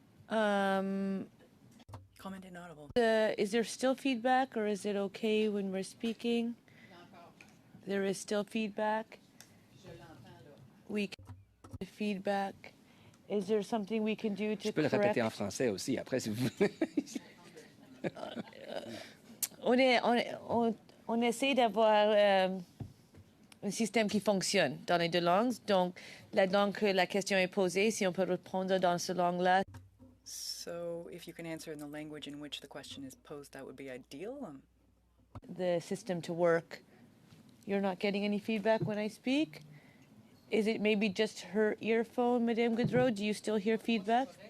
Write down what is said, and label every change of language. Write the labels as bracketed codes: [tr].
[en] Comment inaudible. Is there still feedback, or is it okay when we're speaking? There is still feedback. We can feedback. Is there something we can do to [fr] Je peux le [en] correct? [fr] répéter en français aussi, après, si vous on essaie d'avoir un système qui fonctionne dans les deux langues. Donc, la langue que la question est posée, si on peut répondre dans cette langue-là. [en] So, if you can answer in the language in which the question is posed, that would be ideal. The system to work. You're not getting any feedback when I speak? Is it maybe just her earphone, Madame Gaudreau? Do you still hear feedback?